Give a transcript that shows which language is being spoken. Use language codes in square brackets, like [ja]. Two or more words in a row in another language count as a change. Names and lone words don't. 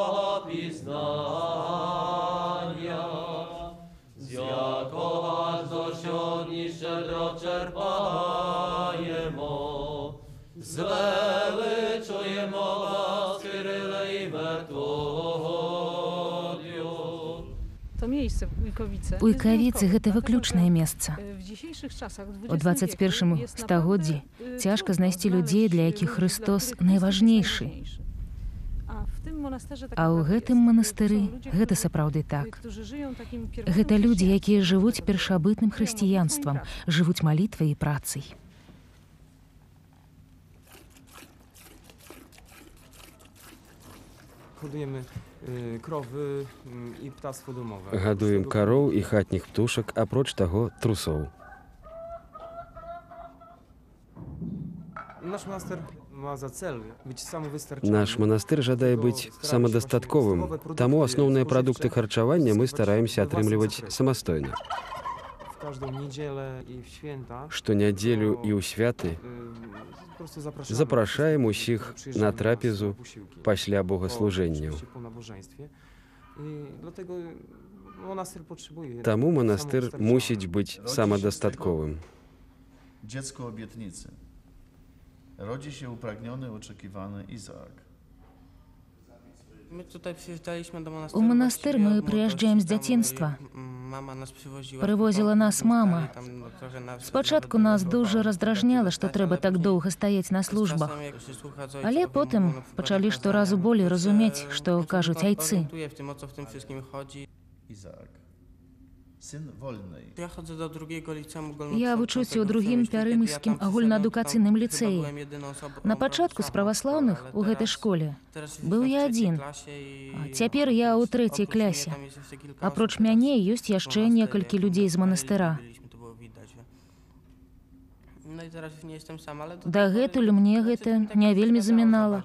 [uk] богопізнання, з якого аж до сьогодні щедро черпаємо, звеличуємо вас, Кириле і Методію. [pl] To miejsce Ujkowice. [be] Ujkawice гэта выключнае месца. У 21 стагоддзі цяжка знайсці людзей, для якіх Христос найважнейшы. А ў гэтым манастыры гэта сапраўды так. Гэта людзі, якія жывуць першабытным хрысціянствам, жывуць малітвай і працай. [pl] Hodujemy krowy i ptactwo domowe. [be] Гадуем кароў і хатніх птушак, апроч таго трусоў. [pl] Nasz monaster ma za cel być samowystarczalny. [be] Наш манастыр жадае быць самадастатковым, таму асноўныя прадукты харчавання мы стараемся атрымліваць самастойна. [pl] W każdą niedzielę i w święta [be] Штонядзелю і ў святы [pl] po prostu zapraszamy [be] запрашаем [pl] wszystkich, [be] усіх [pl] którzy [be] на [pl] przyjeżdżają [be] трапезу [pl] na posiłki. [be] пасля богослужэнняў. [pl] Oczywiście po nabożeństwie. I dlatego monaster potrzebuje. [be] Таму манастыр [pl] samowystarczalny. [be] мусіць быць самадастатковым. [pl] Dziecko obietnicy. Rodzi się upragniony, oczekiwany Izaak. My tutaj przyjeżdżaliśmy do [be] У манастыр мы прыязджаем з дзяцінства. Прывозіла нас мама. Спачатку нас дуже раздражняла, што трэба так доўга стаяць на службах. Але потым пачалі шторазу болей разумець, што кажуць айцы. [pl] Izaak. Syn wolnej. Ja chodzę do drugiego liceum [be] Я вучуся ў другім пярымыскім агульнаадукацыйным ліцэі. На пачатку з праваслаўных у гэтай школе быў я адзін. Цяпер я ў трэцяй клясе. Апроч мяне ёсць яшчэ некалькі людзей з манастыра. Дагэтуль мне гэта не вельмі замінала.